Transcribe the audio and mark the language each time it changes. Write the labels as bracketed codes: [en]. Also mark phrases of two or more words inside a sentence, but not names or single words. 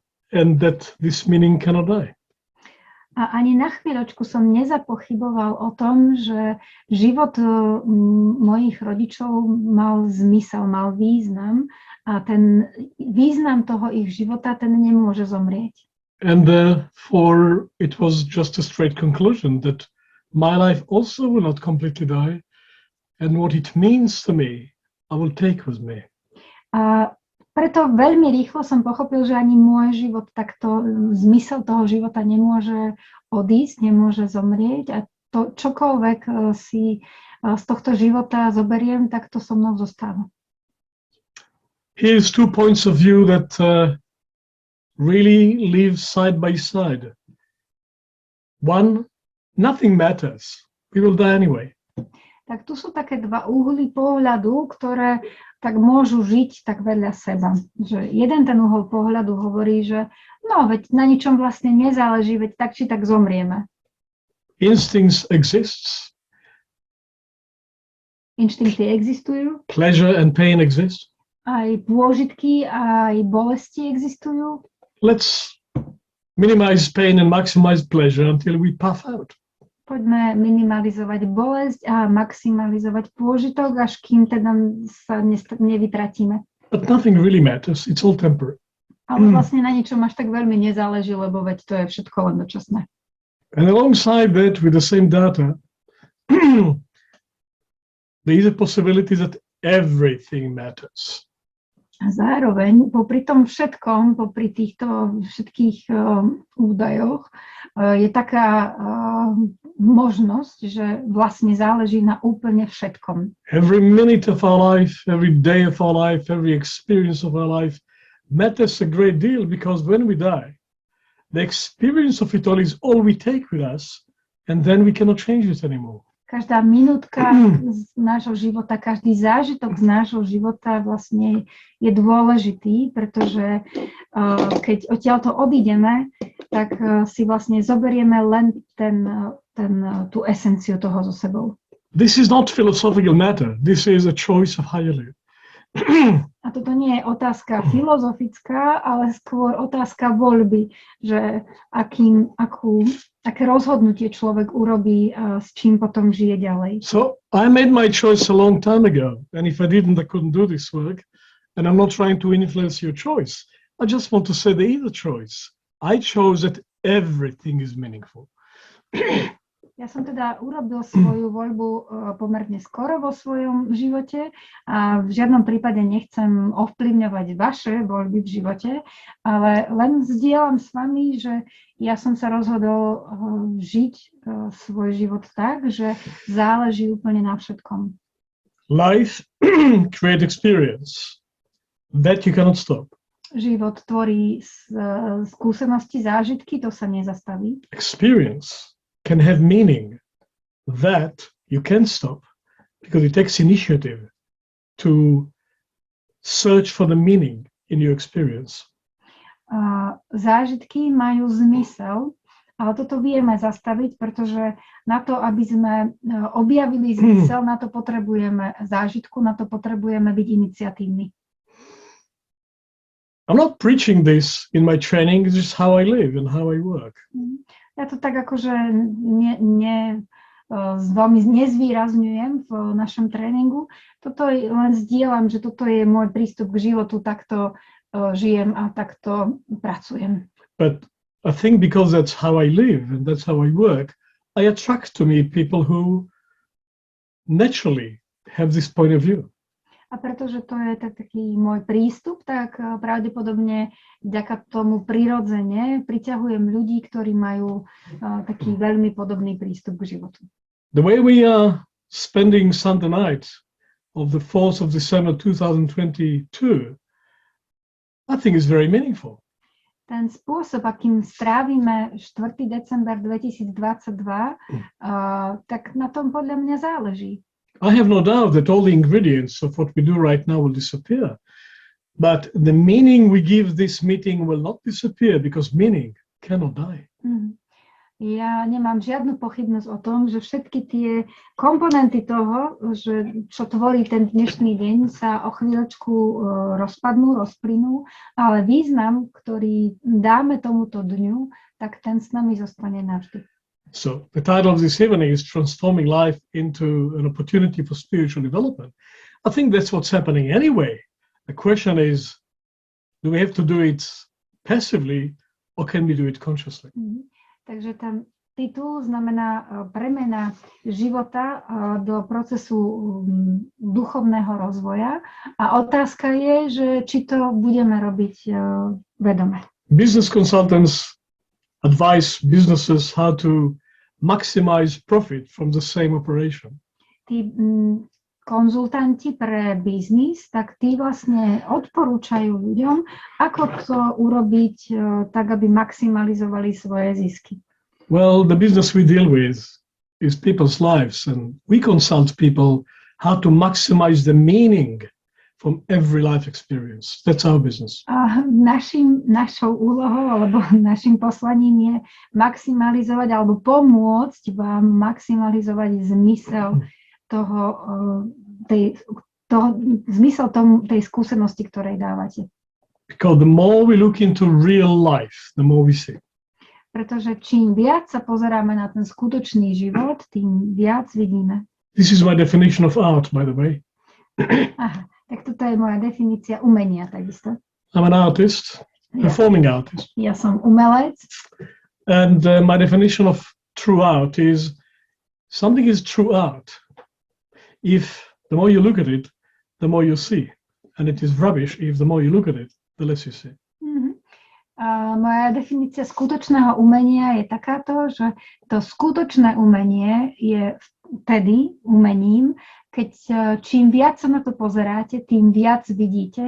[en] And that this meaning cannot die. [sk] A ani na chvíľočku som nezapochyboval o tom, že život mojich rodičov mal zmysel, mal význam, a ten význam toho ich života, ten nemôže zomrieť. [en] And therefore it was just a straight conclusion that my life also will not completely die, and what it means to me, I will take with me. [sk] A preto veľmi rýchlo som pochopil, že ani môj život takto, zmysel toho života nemôže odísť, nemôže zomrieť, a to čokoľvek si z tohto života zoberiem, tak to so mnou zostáva. [en] Here's two points of view that really live side by side. One, nothing matters. We will die anyway. [sk] Tak tu sú také dva uhly pohľadu, ktoré tak môžu žiť tak vedľa seba. Že jeden ten uhol pohľadu hovorí, že no, veď na ničom vlastne nezáleží, veď tak či tak zomrieme. [en] Instincts exists. [sk] Inštinkty existujú. [en] Pleasure and pain exist. [sk] Aj pôžitky, aj bolesti existujú. [en] Let's minimize pain and maximize pleasure until we puff out. [sk] Poďme minimalizovať bolesť a maximalizovať pôžitok, až kým teda sa nevytratíme. [en] But nothing really matters. It's all temporary. [sk] Ale vlastne na ničom až tak veľmi nezáleží, lebo veď to je všetko len dočasné. [en] And alongside that, with the same data, there is a possibility that everything matters. [sk] A zároveň, popri tom všetkom, popri týchto všetkých údajoch, je taká možnosť, že vlastne záleží na úplne všetkom. [en] Every minute of our life, every day of our life, every experience of our life matters a great deal, because when we die, the experience of it all is all we take with us, and then we cannot change it anymore. [sk] každá minútka z nášho života, každý zážitok z nášho života vlastne je dôležitý, pretože keď odtiaľto odídeme, tak si vlastne zoberieme len tú esenciu toho so sebou. [en] This is not philosophical matter. This is a choice of how you live. [sk] A toto nie je otázka filozofická, ale skôr otázka voľby, že aké rozhodnutie človek urobí, s čím potom žije ďalej. [en] So I made my choice a long time ago, and if I didn't, I couldn't do this work. And I'm not trying to influence your choice. I just want to say there is a choice. I chose that everything is meaningful. [sk] Ja som teda urobil svoju voľbu pomerne skoro vo svojom živote a v žiadnom prípade nechcem ovplyvňovať vaše voľby v živote, ale len zdieľam s vami, že ja som sa rozhodol žiť svoj život tak, že záleží úplne na všetkom. [en] Life create experience that you cannot stop. [sk] Život tvorí skúsenosti, zážitky, to sa nezastaví. [en] Experience can have meaning that you can't stop because it takes initiative to search for the meaning in your experience. [sk] Zážitky majú zmysel, ale toto vieme zastaviť, pretože na to, aby sme objavili zmysel, na to potrebujeme zážitku, na to potrebujeme byť iniciatívni. [en] I'm not preaching this in my training, it's just how I live and how I work. [sk] Ja to tak akože veľmi nezvýrazňujem v našom tréningu. Toto len zdieľam, že toto je môj prístup k životu, takto žijem a takto pracujem. [en] But I think because that's how I live and that's how I work, I attract to me people who naturally have this point of view. [sk] A pretože to je taký môj prístup, tak pravdepodobne vďaka tomu prirodzene priťahujem ľudí, ktorí majú taký veľmi podobný prístup k životu. [en] The way we are spending Sunday night of the 4th of December 2022, I think is very meaningful. [sk] Ten spôsob, akým strávime 4. december 2022, tak na tom podľa mňa záleží. [en] I have no doubt that all the ingredients of what we do right now will disappear. But the meaning we give this meeting will not disappear because meaning cannot die. [sk] Ja nemám žiadnu pochybnosť o tom, že všetky tie komponenty toho, čo tvorí ten dnešný deň, sa o chvíľočku rozpadnú, rozplynú, ale význam, ktorý dáme tomuto dňu, tak ten s nami zostane navždy. [en] So the title of this evening is Transforming Life into an Opportunity for Spiritual Development. I think that's what's happening anyway. The question is, do we have to do it passively or can we do it consciously? [sk] Takže ten titul znamená premena života do procesu duchovného rozvoja a otázka je, že či to budeme robiť vedome. [en] Business consultants advise businesses how to maximize profit from the same operation. [sk] Tí konzultanti pre biznis, tak tí vlastne odporúčajú ľuďom, ako to urobiť tak, aby maximalizovali svoje zisky. [en] Well, the business we deal with is people's lives, and we consult people how to maximize the meaning from every life experience. That's our business. [sk] A našou úlohou alebo našim poslaním je maximalizovať alebo pomôcť vám maximalizovať zmysel tej skúsenosti, ktorej dávate. [en] Because the more we look into real life, the more we see. [sk] Pretože čím viac sa pozeráme na ten skutočný život, tým viac vidíme. [en] This is my definition of art, by the way. Aha. [sk] Tak toto je moja definícia umenia takisto. [en] I'm an artist, performing artist. [sk] Ja som umelec. [en] And my definition of true art is something is true art if the more you look at it, the more you see. And it is rubbish if the more you look at it, the less you see. [sk] Moja definícia skutočného umenia je takáto, že to skutočné umenie je vtedy umením, keď čím viac sa na to pozeráte, tým viac vidíte.